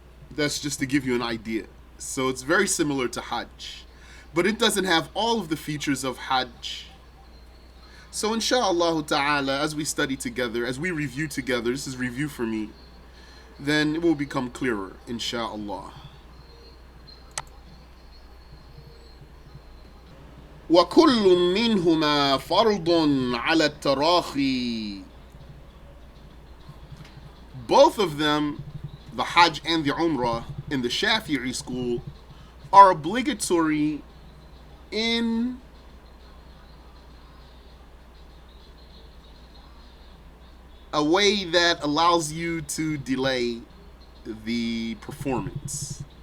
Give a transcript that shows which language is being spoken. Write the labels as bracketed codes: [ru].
[en] That's just to give you an idea. So it's very similar to Hajj. but it doesn't have all of the features of Hajj. So inshallah ta'ala, as we study together, as we review together, this is review for me, then it will become clearer, inshallah. [ar] وكل منهما فرض على التراخي. [en] Both of them, the Hajj and the Umrah in the Shafi'i school, are obligatory in a way that allows you to delay the performance.